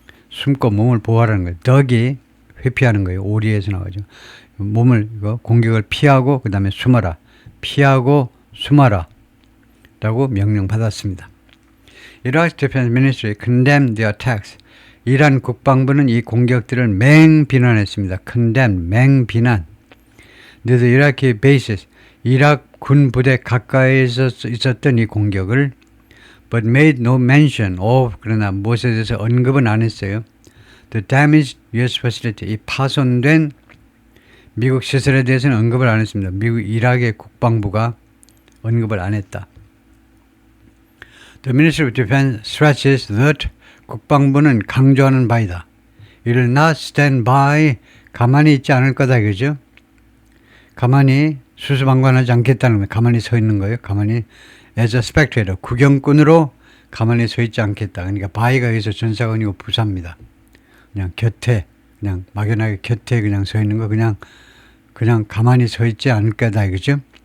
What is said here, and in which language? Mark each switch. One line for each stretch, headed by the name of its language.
Korean: 숨고 몸을 보호하라는 거예요. duck이 회피하는 거예요. 오리에서 나오죠. 몸을, 공격을 피하고, 그 다음에 숨어라. 피하고, 숨어라. 라고 명령받았습니다.
English: Iraq's Defense Ministry condemned the attacks.
Korean: 이란 국방부는 이 공격들을 맹비난했습니다. condemn, 맹비난.
English: The Iraqi bases,
Korean: 이락 군 부대 가까이에 있었던 이 공격을
English: but made no mention of,
Korean: 그러나 무엇에 대해서 언급은 안 했어요.
English: The damaged US facility,
Korean: 이 파손된 미국 시설에 대해서는 언급을 안 했습니다. 미국 이락의 국방부가 언급을 안 했다.
English: The Ministry of Defense stresses that,
Korean: 국방부는 강조하는 바이다.
English: It will not stand by,
Korean: 가만히 있지 않을 거다 이거죠. 가만히 수수방관하지 않겠다는 거예요. 가만히 서 있는 거예요. 가만히
English: as a spectator,
Korean: 구경꾼으로 가만히 서 있지 않겠다. 그러니까 바이가 여기서 전사관이고 부사입니다. 그냥 곁에, 그냥 막연하게 곁에 그냥 서 있는 거, 그냥 가만히 서 있지 않을 거다 이거죠.